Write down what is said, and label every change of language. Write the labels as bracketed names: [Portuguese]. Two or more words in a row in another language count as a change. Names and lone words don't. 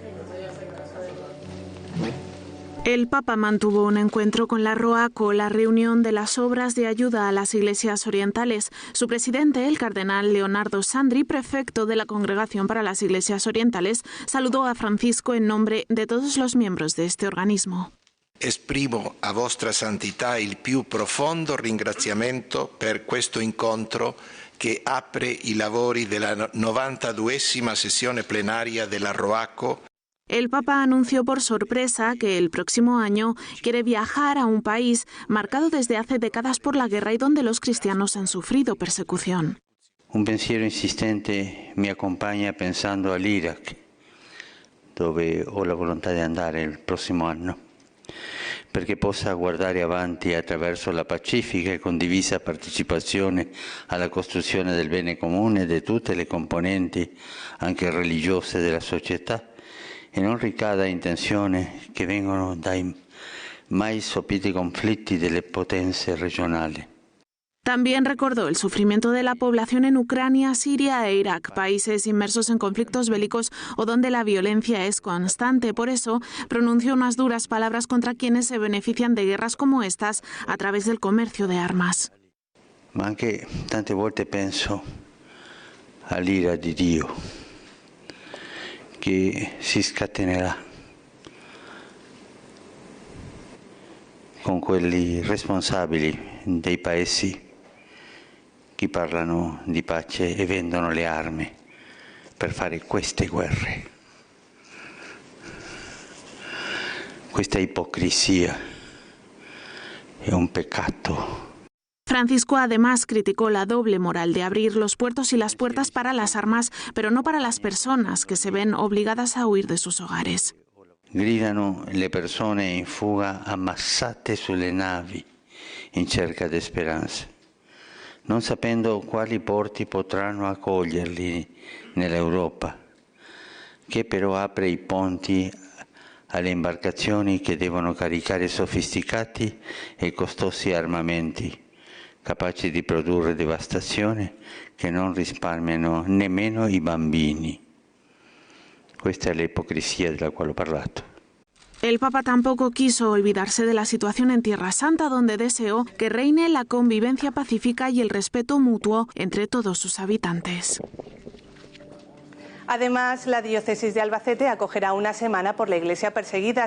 [Spanish] El Papa mantuvo un encuentro con la ROACO, la reunión de las obras de ayuda a las iglesias orientales. Su presidente, el cardenal Leonardo Sandri, prefecto de la Congregación para las Iglesias Orientales, saludó a Francisco en nombre de todos los miembros de este organismo. [Italian] Esprimo a vostra santità il più profondo ringraziamento per questo incontro che apre i lavori della 92esima sessione plenaria della ROACO. [Spanish] El Papa anunció por sorpresa que el próximo año quiere viajar a un país marcado desde hace décadas por la guerra y donde los cristianos han sufrido persecución. [Italian] Un pensiero insistente mi accompagna pensando all'Iraq, dove ho la volontà di andare il prossimo anno, perché possa guardare avanti attraverso la pacifica e condivisa partecipazione alla costruzione del bene comune di tutte le componenti, anche religiose, della società, e non ricada in tensioni che vengono dai mai sopiti conflitti delle potenze regionali. [Spanish] También recordó el sufrimiento de la población en Ucrania, Siria e Irak, países inmersos en conflictos bélicos o donde la violencia es constante. Por eso, pronunció unas duras palabras contra quienes se benefician de guerras como estas a través del comercio de armas. [Italian] Ma anche tante volte penso all'ira di Dio, che si scatenerà con quelli responsabili dei paesi che parlano di pace e vendono le armi per fare queste guerre. Questa ipocrisia è un peccato. [Spanish] Francisco además criticó la doble moral de abrir los puertos y las puertas para las armas, pero no para las personas que se ven obligadas a huir de sus hogares. [Italian] Gridano le persone in fuga ammassate sulle navi in cerca di speranza, non sapendo quali porti potranno accoglierli nell'Europa, che però apre i ponti alle imbarcazioni che devono caricare sofisticati e costosi armamenti, capaci di produrre devastazione che non risparmiano nemmeno i bambini. Questa è l'ipocrisia della quale ho parlato. [Spanish] El Papa tampoco quiso olvidarse de la situación en Tierra Santa, donde deseó que reine la convivencia pacífica y el respeto mutuo entre todos sus habitantes. Además, la diócesis de Albacete acogerá una semana por la Iglesia perseguida.